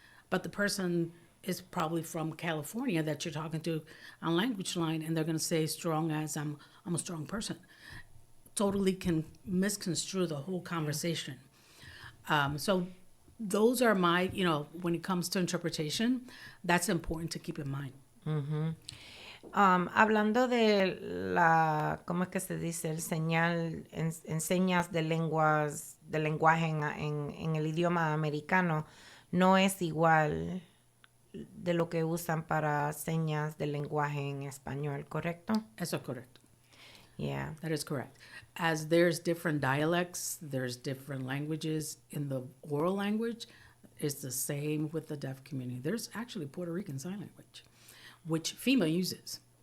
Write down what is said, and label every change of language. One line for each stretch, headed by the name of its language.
English: But the person is probably from California that you're talking to on Language Line, and they're going to say Strong as I'm a strong person. totally can misconstrue the whole conversation. So those are my, when it comes to interpretation, that's important to keep in mind.
Spanish: Hablando de ¿cómo es que se dice? El señal, señas de lenguaje en el idioma americano, no es igual de lo que usan para señas de lenguaje en español, ¿correcto? Eso es correcto.
English: Yeah. That is correct. As there's different dialects, there's different languages in the oral language. It's the same with the deaf community. There's actually Puerto Rican Sign Language, which FEMA uses.